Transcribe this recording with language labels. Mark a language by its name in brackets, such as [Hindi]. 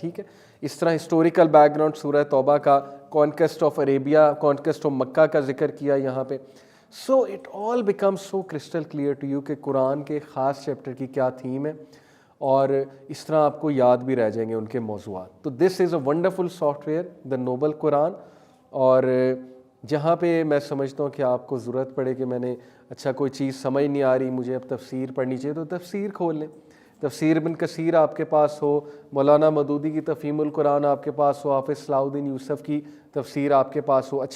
[Urdu] ٹھیک ہے، اس طرح ہسٹوریکل بیک گراؤنڈ سورہ توبہ کا، conquest of Arabia, conquest of مکہ کا ذکر کیا یہاں پہ. [English] so it all becomes so crystal clear to you [Urdu] کہ قرآن کے خاص چیپٹر کی کیا تھیم ہے، اور اس طرح آپ کو یاد بھی رہ جائیں گے ان کے موضوعات. [English] تو this is a wonderful software, the noble Quran. [Urdu] اور جہاں پہ میں سمجھتا ہوں کہ آپ کو ضرورت پڑے کہ میں نے اچھا کوئی چیز سمجھ نہیں آ رہی، مجھے اب تفسیر پڑھنی چاہیے، تو تفسیر کھول لیں. تفسیر ابن کثیر آپ کے پاس ہو، مولانا مودودی کی تفہیم القرآن آپ کے پاس ہو، حافظ صلاح الدین یوسف کی تفسیر آپ کے پاس ہو.